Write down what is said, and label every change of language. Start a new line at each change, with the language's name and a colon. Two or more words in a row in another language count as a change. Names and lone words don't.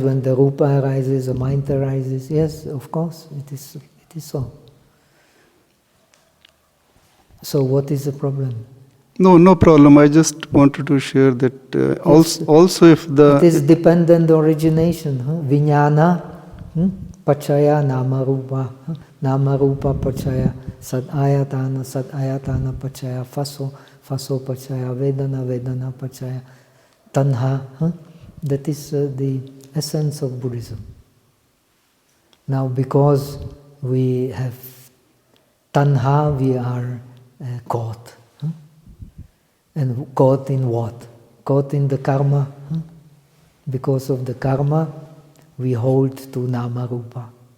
English: When the rupa arises, the mind arises. Yes, of course, it is so. So what is the problem? no problem. I just wanted to share that also if It is dependent origination.
Pali: Vijnana, pachaya, nama rupa. Nama rupa pachaya, sad ayatana pachaya, faso pachaya, vedana pachaya, tanha.
English: That is the essence of Buddhism. Now, because we have tanha, we are caught. And caught in what? Caught in the karma. Because of the karma, we hold to
Pali: nama rupa.